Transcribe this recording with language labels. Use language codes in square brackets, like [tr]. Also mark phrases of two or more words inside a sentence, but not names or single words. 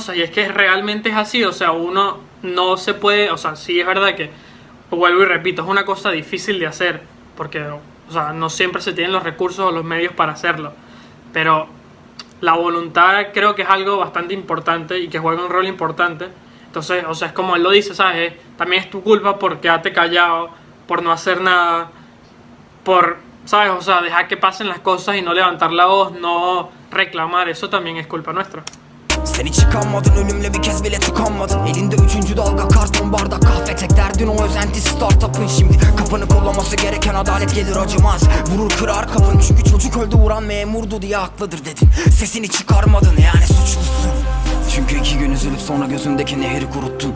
[es] Y es que realmente es así, o sea, uno no se puede, o sea, sí es verdad que, vuelvo y repito, es una cosa difícil de hacer, porque, o sea, no siempre se tienen los recursos o los medios para hacerlo, pero la voluntad creo que es algo bastante importante y que juega un rol importante. Entonces, o sea, es como él lo dice, ¿sabes? También es tu culpa por quedarte callado, por no hacer nada, por, ¿sabes? O sea, dejar que pasen las cosas y no levantar la voz, no reclamar, eso también es culpa nuestra. [tr] Sen hiç çıkanmadın, ölümle bir kez bile tıkanmadın. Elinde 3. dalga, karton bardak, kahve, tek derdin o özenti startup'ın. Şimdi kapını kollaması gereken adalet gelir acımaz. Vurur kırar kapın, çünkü çocuk öldü vuran memurdu diye haklıdır dedin. Sesini çıkarmadın, yani suçlusun. Çünkü 2 gün üzülüp sonra gözündeki nehri kuruttun.